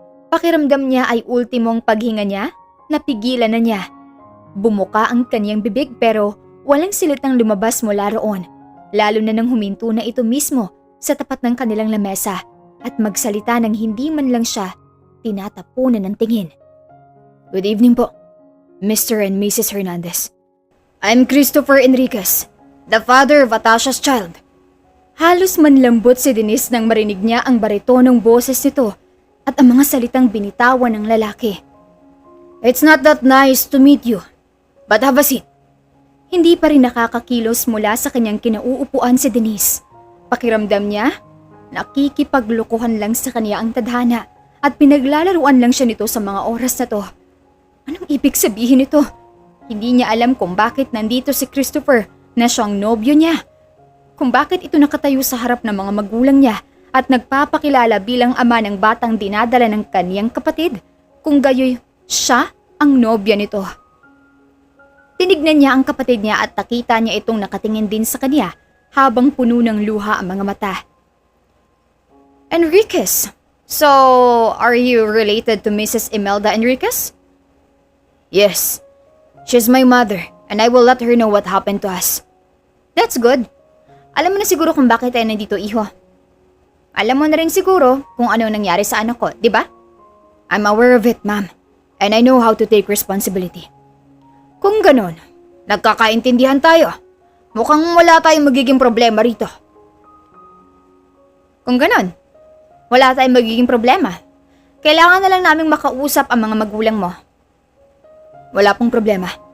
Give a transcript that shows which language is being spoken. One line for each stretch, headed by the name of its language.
Filipino: Pakiramdam niya ay ultimong paghinga niya, napigilan na niya. Bumuka ang kaniyang bibig pero walang silitang lumabas mula roon, lalo na nang huminto na ito mismo sa tapat ng kanilang lamesa at magsalita nang hindi man lang siya tinatapunan ng tingin.
English: Good evening po, Mr. and Mrs. Hernandez. I'm Christopher Enriquez, the father of Atasha's child.
Filipino: Halos manlambot si Denise nang marinig niya ang baritonong boses nito at ang mga salitang binitawan ng lalaki.
English: It's not that nice to meet you, but have a seat.
Filipino: Hindi pa rin nakakakilos mula sa kanyang kinauupuan si Denise. Pakiramdam niya, nakikipaglukuhan lang sa kanya ang tadhana at pinaglalaruan lang siya nito sa mga oras na to. Anong ibig sabihin nito? Hindi niya alam kung bakit nandito si Christopher na siyang nobyo niya. Kung bakit ito nakatayo sa harap ng mga magulang niya at nagpapakilala bilang ama ng batang dinadala ng kaniyang kapatid, kung gayoy siya ang nobya nito. Tinignan niya ang kapatid niya at nakita niya itong nakatingin din sa kanya habang puno ng luha ang mga mata.
English: Enriquez, so are you related to Mrs. Imelda Enriquez? Yes, she's my mother and I will let her know what happened to us. That's good.
Filipino: Alam mo na siguro kung bakit tayo nandito, iho. Alam mo na rin siguro kung ano nangyari sa anak ko, di ba?
English: I'm aware of it, ma'am. And I know how to take responsibility.
Filipino: Kung ganon, nagkakaintindihan tayo. Mukhang wala tayong magiging problema rito. Kung ganon, wala tayong magiging problema. Kailangan na lang naming makausap ang mga magulang mo. Wala pong problema.